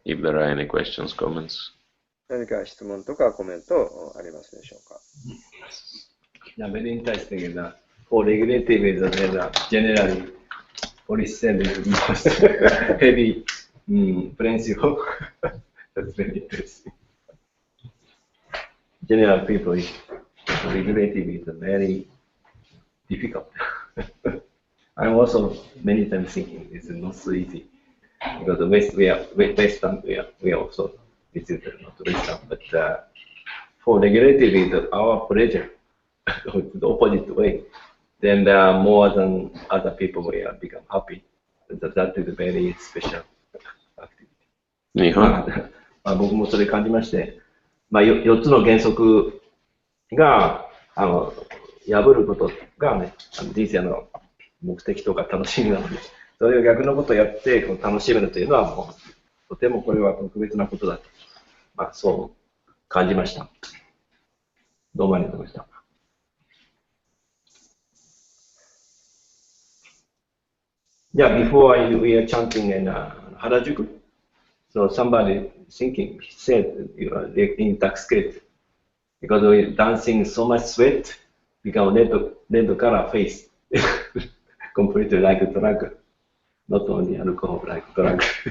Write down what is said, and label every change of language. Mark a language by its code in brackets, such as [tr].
[en] If there are any questions, comments. [ja] 何か質問とかコメントありますでしょうか。 [en] Yeah, very interesting. For regulative is generally police said heavy principle. That's very interesting. general people, regulative is very difficult. I'm also many times thinking it's not so easy because the Western we are also this is not Western, but for regulative is our pleasure, the opposite way. Then more than other people will become happy. That is a very special activity. [ja] 日本僕もそれ感じまして、4つの原則が破ることがね、人生の目的とか楽しみなので、それを逆のことをやって楽しめるというのはもうとてもこれは特別なことだと、そう感じました。どうもありがとうございました。 [en] Yeah, before we are chanting in Harajuku, so somebody thinking, he said, you are intoxicated because we dancing so much sweat, become red color face, completely like a drug, not only alcohol, like drug.